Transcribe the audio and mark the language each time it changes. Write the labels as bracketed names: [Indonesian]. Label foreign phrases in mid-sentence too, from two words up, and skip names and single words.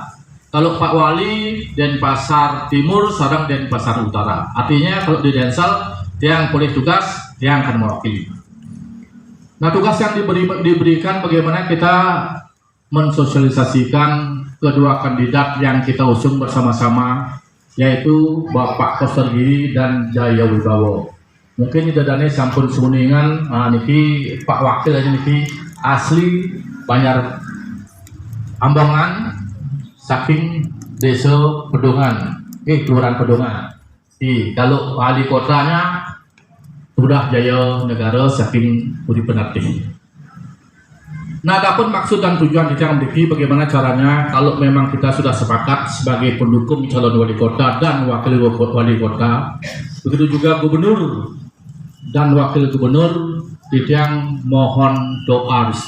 [Indonesian] Kalau Pak Wali Denpasar Timur, sedang Denpasar Utara. Artinya kalau di Densal yang boleh tugas, yang akan mewakili. Nah, tugas yang diberikan bagaimana kita mensosialisasikan kedua kandidat yang kita usung bersama-sama, yaitu Bapak Koster Giri dan Jaya Wibawa. [Balinese] Mungkin dadane sampun suningan, niki Pak Wakil aja niki asli Banjar Ambongan, saking desa Pedongan, Kelurahan Pedongan. [Indonesian] Kalau wali kotanya sudah Jaya Negara saking Budi Penarti. Nah, adapun maksud dan tujuan kita memiliki bagaimana caranya kalau memang kita sudah sepakat sebagai pendukung calon wali kota dan wakil wali kota, begitu juga gubernur dan wakil gubernur, yang mohon doa restu.